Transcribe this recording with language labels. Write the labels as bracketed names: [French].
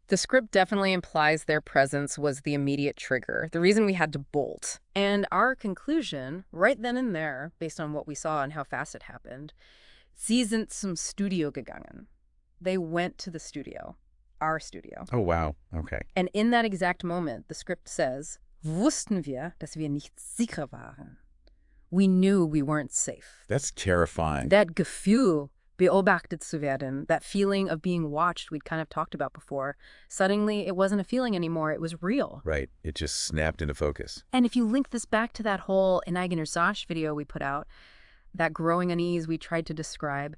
[English] The script definitely implies their presence was the immediate trigger, the reason we had to bolt. And our conclusion, right then and there, based on what we saw and how fast it happened, [German] Sie sind zum Studio gegangen. [English] They went to the studio, our studio. Oh, wow. Okay. And in that exact moment, the script says, [German] wussten wir, dass wir nicht sicher waren. [English] We knew we weren't safe. That's terrifying. That [German] Gefühl, beobachtet zu werden, [English] that feeling of being watched we'd kind of talked about before, suddenly it wasn't a feeling anymore, it was real. Right. It just snapped into focus. And if you link this back to that whole In eigener Sache video we put out, that growing unease we tried to describe,